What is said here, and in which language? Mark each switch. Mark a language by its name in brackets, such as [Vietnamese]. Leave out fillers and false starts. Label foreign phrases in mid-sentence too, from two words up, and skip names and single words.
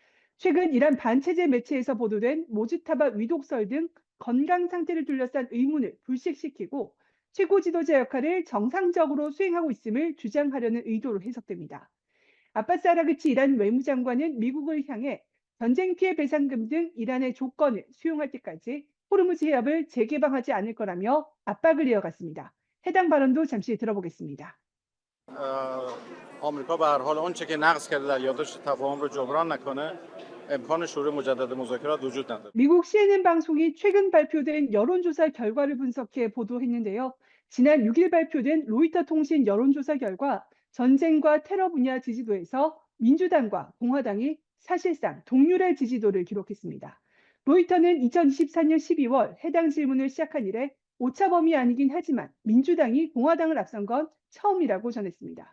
[Korean] 최근 이란 반체제 매체에서 보도된 모즈타바 위독설 등 건강 상태를 둘러싼 의문을 불식시키고 최고 지도자 역할을 정상적으로 수행하고 있음을 주장하려는 의도로 해석됩니다. 아바스 아라그치 이란 외무장관은 미국을 향해 전쟁 피해 배상금 등 이란의 조건을 수용할 때까지 호르무즈 해협을 재개방하지 않을 거라며 압박을 이어갔습니다. 해당 발언도 잠시 들어보겠습니다. [Persian] آمریکا به هر حال آنچه که نقض کرده در یادداشت تفاهم رو جبران نکنه امکان شروع مجدد مذاکرات وجود نداره. [Korean] 미국 CNN 방송이 최근 발표된 여론조사 결과를 분석해 보도했는데요. 지난 6일 발표된 로이터 통신 여론조사 결과 전쟁과 테러 분야 지지도에서 민주당과 공화당이 사실상 동률의 지지도를 기록했습니다. 로이터는 2024년 12월 해당 질문을 시작한 이래 오차 범위 아니긴 하지만 민주당이 공화당을 앞선 건 처음이라고 전했습니다.